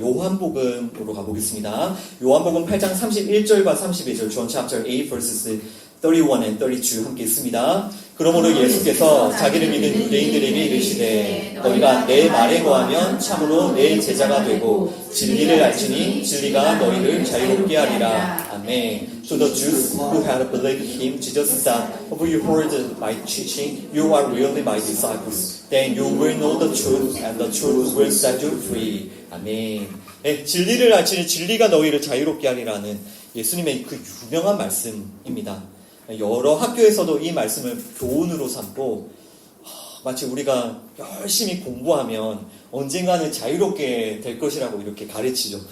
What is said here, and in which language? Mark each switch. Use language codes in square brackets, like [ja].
[ko] 요한복음으로 가보겠습니다. 요한복음 8장 31절과 32절, [en] John chapter 8 verses 31 and 32 [ko] 함께 있습니다. 그러므로 예수께서 자기를 믿는 유대인들에게 이르시되 너희가 내 말에 거하면 참으로 내 제자가 되고 진리를 알지니 진리가 너희를 자유롭게 하리라. 아멘. [en] To the Jews who had believed him, Jesus said, "For you heard my teaching, you are really my disciples. Then you will know the truth, and the truth will set you free." [ko] 아멘. 네, 진리를 알지니 진리가 너희를 자유롭게 하리라는 예수님의 그 유명한 말씀입니다. 여러 학교에서도 이 말씀을 교훈으로 삼고 마치 우리가 열심히 공부하면 언젠가는 자유롭게 될 것이라고 이렇게 가르치죠.